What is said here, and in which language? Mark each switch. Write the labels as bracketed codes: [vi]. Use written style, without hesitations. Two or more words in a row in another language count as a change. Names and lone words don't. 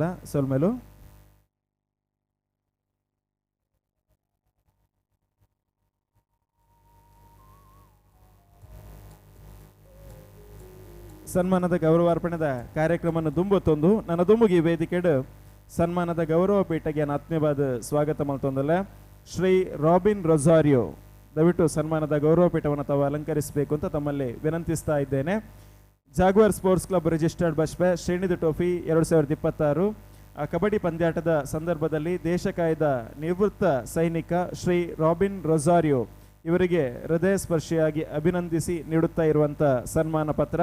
[tcy] ಸೊಲ್ಮೇಲು ಸನ್ಮಾನದ ಗೌರವಾರ್ಪಣೆದ ಕಾರ್ಯಕ್ರಮವನ್ನು ದುಂಬತ್ತೊಂದು ನನ್ನ ದುಂಬುಗಿ ವೇದಿಕೆಡು ಸನ್ಮಾನದ ಗೌರವ ಪೀಠಗೆ ಆತ್ಮೀಯವಾದ ಸ್ವಾಗತ ಮಲ್ತೊಂದಲ್ಲ. [kn] ಶ್ರೀ ರಾಬಿನ್ ರೊಜಾರಿಯೋ ದಯವಿಟ್ಟು ಸನ್ಮಾನದ ಗೌರವ ಪೀಠವನ್ನು ತಾವು ಅಲಂಕರಿಸಬೇಕು ಅಂತ ತಮ್ಮಲ್ಲಿ ವಿನಂತಿಸ್ತಾ ಇದ್ದೇನೆ. ಜಾಗ್ವಾರ್ ಸ್ಪೋರ್ಟ್ಸ್ ಕ್ಲಬ್ ರಿಜಿಸ್ಟರ್ಡ್ ಬಶ್ಪೆ ಶ್ರೇಣಿದು ಟ್ರೋಫಿ 2026 ಕಬಡ್ಡಿ ಪಂದ್ಯಾಟದ ಸಂದರ್ಭದಲ್ಲಿ ದೇಶ ಕಾಯ್ದ ನಿವೃತ್ತ ಸೈನಿಕ ಶ್ರೀ ರಾಬಿನ್ ರೊಜಾರಿಯೋ ಇವರಿಗೆ ಹೃದಯ ಸ್ಪರ್ಶಿಯಾಗಿ ಅಭಿನಂದಿಸಿ ನೀಡುತ್ತಾ ಇರುವಂಥ ಸನ್ಮಾನ ಪತ್ರ.